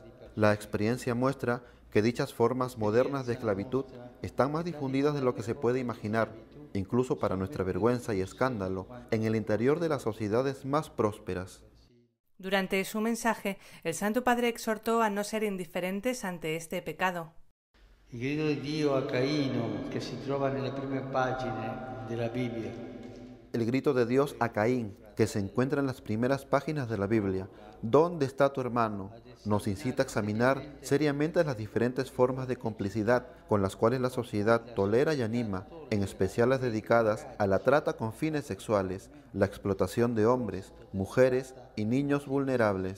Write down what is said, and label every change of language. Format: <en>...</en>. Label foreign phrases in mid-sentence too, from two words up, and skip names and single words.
<es>La experiencia muestra que dichas formas modernas de esclavitud están más difundidas de lo que se puede imaginar, incluso para nuestra vergüenza y escándalo, en el interior de las sociedades más prósperas. Durante su mensaje, el Santo Padre exhortó a no ser indiferentes ante este pecado.</es> <it>Il grido di Dio a Caino, che si trova nelle prime pagine della Bibbia.</it> <es>El grito de Dios a Caín, que se encuentra en las primeras páginas de la Biblia. ¿Dónde está tu hermano? Nos incita a examinar seriamente las diferentes formas de complicidad con las cuales la sociedad tolera y anima, en especial las dedicadas a la trata con fines sexuales, la explotación de hombres, mujeres y niños vulnerables.</es>